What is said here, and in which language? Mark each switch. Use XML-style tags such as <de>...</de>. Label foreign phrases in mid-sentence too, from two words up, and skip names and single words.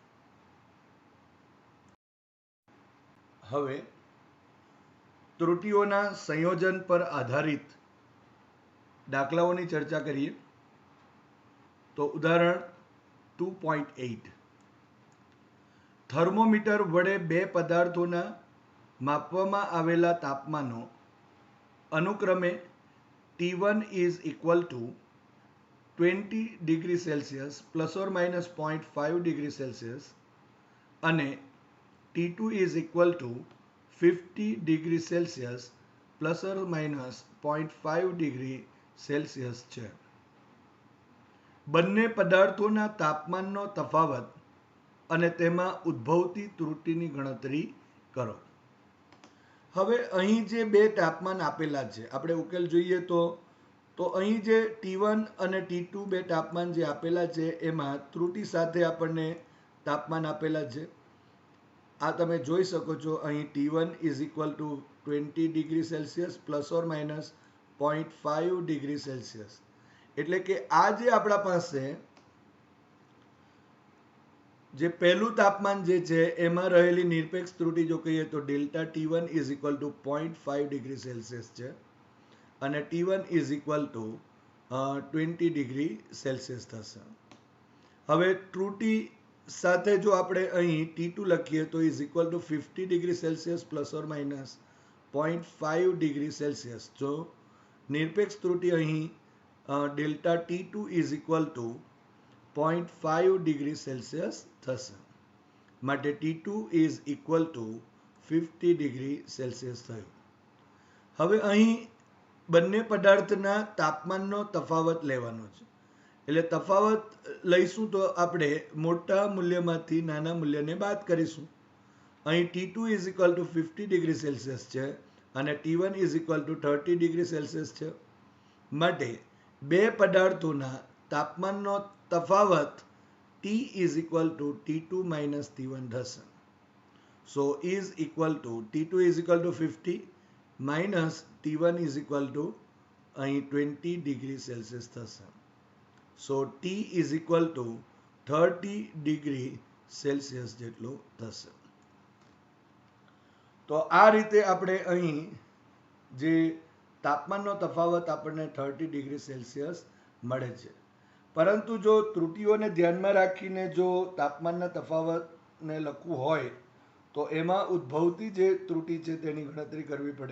<gu>હવે ત્રુટિઓના સંયોજન પર આધારિત દાખલાઓની ચર્ચા કરીએ. તો ઉદાહરણ 2.8, થર્મોમીટર વડે બે પદાર્થોના માપવામાં આવેલા તાપમાનો અનુક્રમે T1</gu> <en>is equal to</en> <gu>20</gu> <en>degree Celsius</en> <gu>±0.5</gu> <en>degree Celsius</en> <gu>અને T2</gu> <en>is equal to</en> <gu>50</gu> <en>degree Celsius</en> <gu>±0.5</gu> <en>degree Celsius</en> <gu>છે. બંને પદાર્થોના તાપમાનનો તફાવત અને તેમાં ઉદ્ભવતી ત્રુટિની ગણતરી કરો. હવે અહીં જે બે તાપમાન આપેલા છે, આપણે ઉકેલ જોઈએ તો અહીં જે T1 અને T2 બે તાપમાન જે આપેલા છે એમાં ત્રુટિ સાથે આપણને તાપમાન આપેલા છે. આ તમે જોઈ શકો છો. અહીં T1</gu> <en>is equal to</en> <gu>20</gu> <en>degree Celsius</en> <gu>±0.5</gu> <en>degree Celsius.</en> <gu>એટલે કે આ જે આપણા પાસે જે પહેલું તાપમાન જે છે એમાં રહેલી નિરપેક્ષ ત્રુટિ જો કહીએ તો ડેલ્ટા T1</gu> <en>is equal to</en> <gu>0.5</gu> <en>degree Celsius</en> <gu>છે અને T1</gu> <en>is equal to</en> <gu>20</gu> <en>degree Celsius</en> <gu>થશે. હવે ત્રુટિ સાથે જો આપણે અહીં T2 લખીએ તો</gu> <en>is equal to</en> <gu>50</gu> <en>degree Celsius</en> <gu>±0.5</gu> <en>degree Celsius.</en> <gu>જો નિરપેક્ષ ત્રુટિ અહીં ડેલ્ટા T2</gu> <en>is equal to</en> <gu>0.5</gu> <en>degree Celsius</en> <gu>થશે. માટે T2</gu> <en>is equal to</en> <gu>50</gu> <en>degree Celsius</en> <gu>થયું. હવે અહીં બંને પદાર્થના તાપમાનનો તફાવત લેવાનો છે. એટલે તફાવત લઈશું તો આપણે મોટા મૂલ્યમાંથી નાના મૂલ્યને બાદ કરીશું. અહીં T2</gu> <en>is equal to</en> <gu>50</gu> <en>degree Celsius</en> <gu>છે અને T1</gu> <en>is equal to</en> <gu>30</gu> <en>degree Celsius</en> <gu>છે. માટે બે પદાર્થોના તાપમાનનો તફાવત</gu> <en>T is equal to T2 minus T1</en> <gu>થશે.</gu> <en>So is equal to T2 is equal to 50 minus T1 is equal to અહીં 20 degree Celsius થશે. So T is equal to 30 degree Celsius</en> <gu>જેટલું થશે. તો આ રીતે આપણે અહીં જે તાપમાનનો તફાવત આપણને 30</gu> <en>degree Celsius</en> <gu>મળે છે. પરંતુ જો ત્રુટિઓને ધ્યાનમાં રાખીને જો તાપમાનના તફાવતને લખવું હોય તો એમાં ઉદ્ભવતી જે ત્રુટિ છે તેની ગણતરી કરવી પડે.</gu>